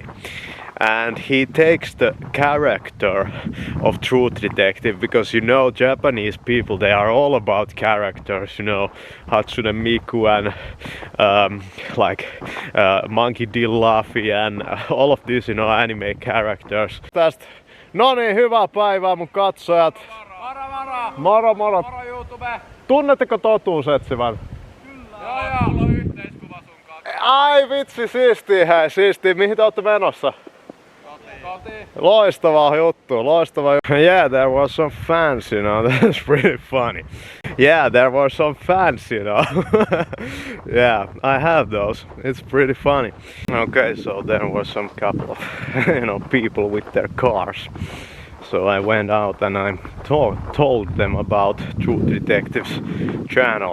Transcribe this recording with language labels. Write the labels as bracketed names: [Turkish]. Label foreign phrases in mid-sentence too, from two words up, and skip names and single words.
[English] And he takes the character of Truth Detective, because, you know, Japanese people, they are all about characters, you know, Hatsune Miku and Monkey D. Luffy and all of these, you know, anime characters. [Finnish] Tästä. No niin, hyvää päivää mun katsojat. Moro moro. Moro YouTube. Tunnetteko totuusetsivän? Kyllä. Joo. Mulla on yhteiskuva sun kanssa. Ai vitsi, siistiä hei, siistiä. Mihin te ootte menossa? Loistava juttu, loistava juttu. [English] Yeah, there was some fans, you know, that's pretty funny. Yeah, there were some fans, you know. Yeah, I have those. It's pretty funny. Okay, so there was some couple of, you know, people with their cars. So I went out and I told them about Truth Detective's channel.